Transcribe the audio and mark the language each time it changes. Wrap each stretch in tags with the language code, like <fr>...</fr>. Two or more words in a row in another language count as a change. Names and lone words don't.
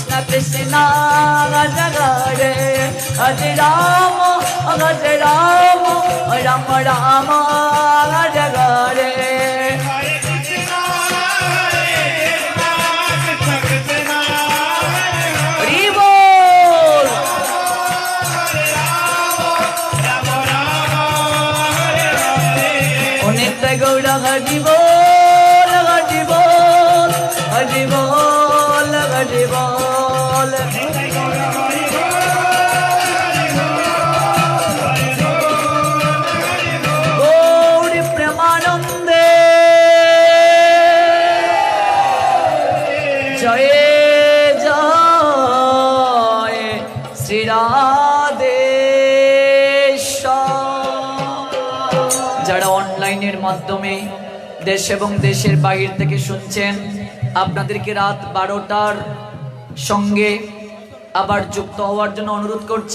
<sa>কৃষ্ণ হরে হরে রাম রাম রাম হরে হরে हरे कृष्ण, कृष्ण कृष्ण, हरे हरे.</sa> <bn>হরি বল</bn> <sa>राम राम, हरे हरे.</sa> <bn>অনিত্য গৌর হরি বল হরি বল হরি বল হরি বল জয় গৌর হরি বল, হরি বল, হরি বল, হরি বল. গৌরী প্রেমানন্দে জয় জয় শ্রী রাধেশ্বর। যারা অনলাইনের মাধ্যমে দেশ এবং দেশের বাইরে থেকে শুনছেন, আপনাদেরকে রাত 12টার সঙ্গে আবার যুক্ত হওয়ার জন্য অনুরোধ করছি।</bn>